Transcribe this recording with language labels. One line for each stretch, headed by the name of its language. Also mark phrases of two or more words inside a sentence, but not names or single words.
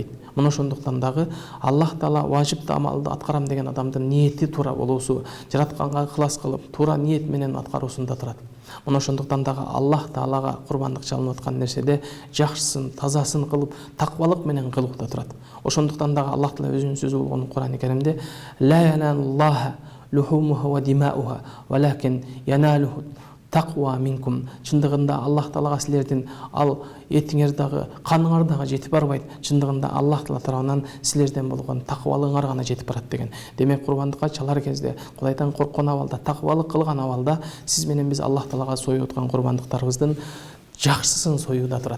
Kyrgyz: Мына ошондуктан дагы Аллах Таала важип амалды аткарам деген адамдын ниети туура болуусу, жаратканга ыкылас кылып туура ниет менен аткаруусунда турат. Мына ошондуктан дагы Аллах Таалага курбандык чалынып аткан нерседе жакшысын, тазасын кылып, таквалык менен кылууда турат. Ошондуктан дагы Аллах Таала өзүнүн сөзү болгон Кур'ан-ы Каримде
Arabic: لن ينال الله لحومها ولا دماؤها ولكن يناله التقوى منكم.
Kyrgyz: Чындыгында Аллах Таалага силердин ал этиңер дагы, каныңар дагы жетип барбайт. Чындыгында Аллах Таала тарабынан силерден болгон таквалыгыңар гана жетип барат деген. Демек курбандыкка чалар кезде, Кудайдан корккон абалда, таквалык кылган абалда сиз менен биз Аллах Таалага союп аткан курбандыктарыбыздын жакшысын союуда турат.